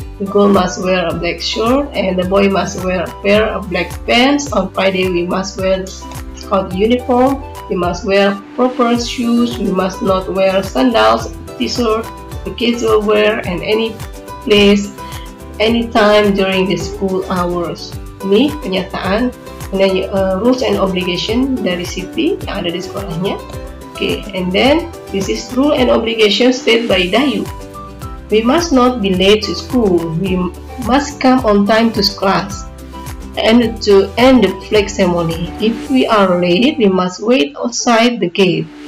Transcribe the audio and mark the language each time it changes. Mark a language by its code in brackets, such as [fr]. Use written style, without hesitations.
[en] The girl must wear a black shirt, and the boy must wear a pair of black pants. On Friday, we must wear scout uniform. We must wear proper shoes. We must not wear sandals, t-shirt. The kids will wear in any place, anytime during the school hours. [id] Ini pernyataan mengenai [en] rules and obligation [id] dari Siti yang ada di sekolahnya. [en] Okay, and then this is rule and obligation set by Dayu. We must not be late to school. We must come on time to class and to end the flag ceremony. If we are late, we must wait outside the gate.